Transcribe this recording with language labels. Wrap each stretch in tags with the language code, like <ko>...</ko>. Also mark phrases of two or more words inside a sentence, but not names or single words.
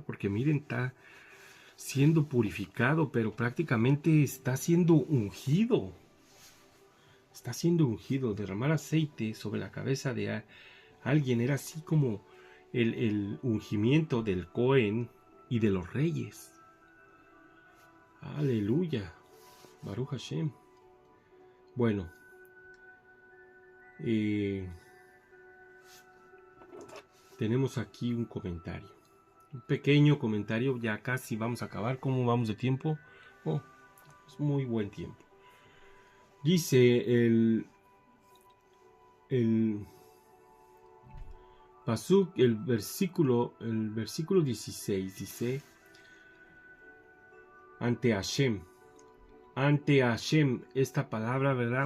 <es>Porque miren, está siendo purificado, pero prácticamente está siendo ungido. Está siendo ungido. Derramar aceite sobre la cabeza de alguien era así como el ungimiento del Cohen y de los reyes. Aleluya.</es> <he>ברוך השם.</he> <es>Bueno. Tenemos aquí un comentario. Un pequeño comentario. Ya casi vamos a acabar. ¿Cómo vamos de tiempo? Oh, es muy buen tiempo. Dice el Pasuk, el versículo 16, dice: ante Hashem, esta palabra, ¿verdad?</es>